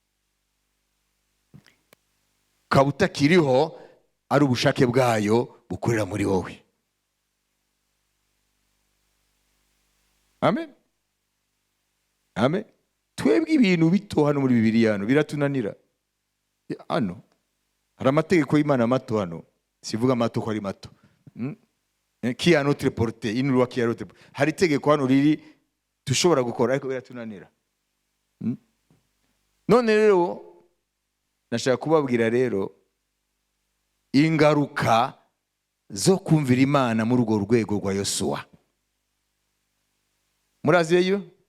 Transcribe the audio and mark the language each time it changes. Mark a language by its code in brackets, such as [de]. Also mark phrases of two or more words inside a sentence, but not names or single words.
[rw] Kabuta kiriho ari ubushake bwayo bukorera muri wowe. Amen. Amen. Twebwe ibintu bito hano muri Bibiliya hano biratunanira. Hano hari amategeko y'Imana mato hano. Sivuga mato ko ari mato. [fr] Qui a notre portée, une loi qui a notre portée. [rw] Hari tegeko hano riri tushobora gukora ariko biratunanira. None rero nashaka kubabwira rero ingaruka zo kumvira Imana muri urwo rwego rwa Yosuwa. Muraziyeyo?